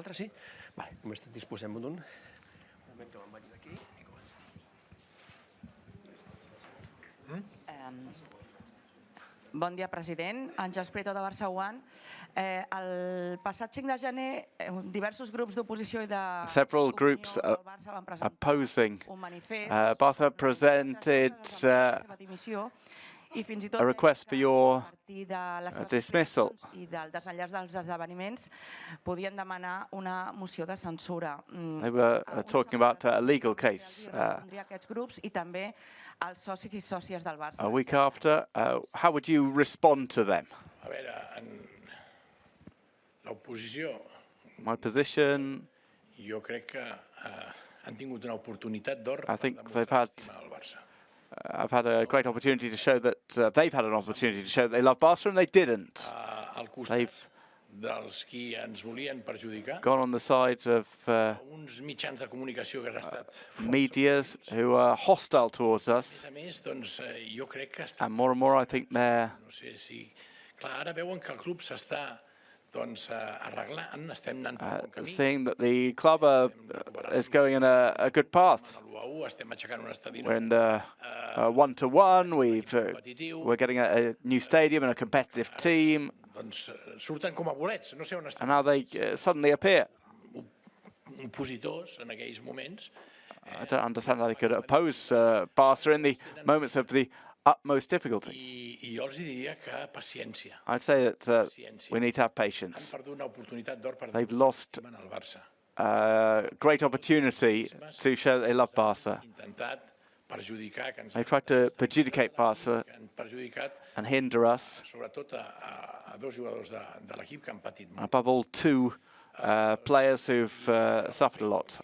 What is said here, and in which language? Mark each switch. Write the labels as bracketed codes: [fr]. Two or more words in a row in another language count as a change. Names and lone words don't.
[ca] Vosaltres sí? Només disposem d'un. Un moment que me'n vaig d'aquí i comencem. Bon dia, president. Àngels Prieto de Barça One. El passat 5 de gener, diversos grups d'oposició i de [en] several groups opposing Barca presented a request for your dismissal. [ca] I del desenllaç dels esdeveniments podien demanar una moció de censura. [en] They were talking about a legal case. [ca] Aquests grups i també els socis i sòcies del Barça. [en] A week after, how would you respond to them? [ca] A veure, l'oposició... [en] My position... [ca] Jo crec que han tingut una oportunitat d'or [en] I think I've had a great opportunity to show that they've had an opportunity to show that they love Barca, and they didn't. They've [ca] dels qui ens volien perjudicar, [en] gone on the side of [ca] uns mitjans de comunicació que han estat [en] medias who are hostile towards us. [ca] A més, doncs, jo crec que [en] And more and more I think they're [ca] no sé si... Clar, ara veuen que el club s'està doncs, arreglant, estem anant per bon camí. [en] seeing that the club is going in a good path. [ca] Estem aixecant un estadi [en] We're in the 1-1, we're getting a new stadium and a competitive team. [ca] Doncs surten com a bolets, no sé on estan. [en] And now they suddenly appear. [ca] Opositors en aquells moments. [en] I don't understand how they could oppose Barca in the moments of the utmost difficulty. [ca] I jo els diria que paciència. [en] I'd say that we need to have patience. [ca] Han perdut una oportunitat d'or per [en] They've lost [ca] al Barça. [en] a great opportunity to show that they love Barca. They tried to perjudicate Barca and hinder us. Above all, two players who've suffered a lot.